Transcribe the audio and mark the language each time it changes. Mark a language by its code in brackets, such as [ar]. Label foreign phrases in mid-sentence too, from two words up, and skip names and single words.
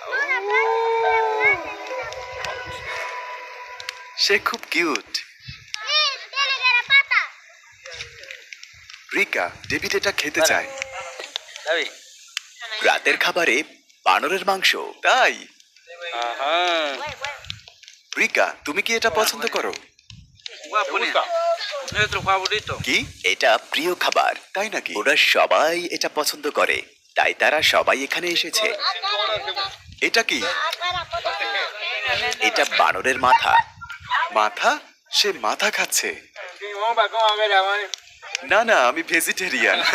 [bn] সে খুব কিউট। রিকা, ডেভিড এটা খেতে চায়। David. রাতের খাবারে বানরের মাংস, তাই? [es] Ajá. [bn] রিকা, তুমি কি এটা পছন্দ করো? [es] Voy a poner. Nuestro favorito. [bn] কি এটা প্রিয় খাবার, তাই নাকি? ওরা সবাই এটা পছন্দ করে, তাই তারা সবাই এখানে এসেছে। এটা কি? এটা বানরের মাথা। মাথা? সে মাথা খাচ্ছে। না না, আমি ভেজিটেরিয়ান।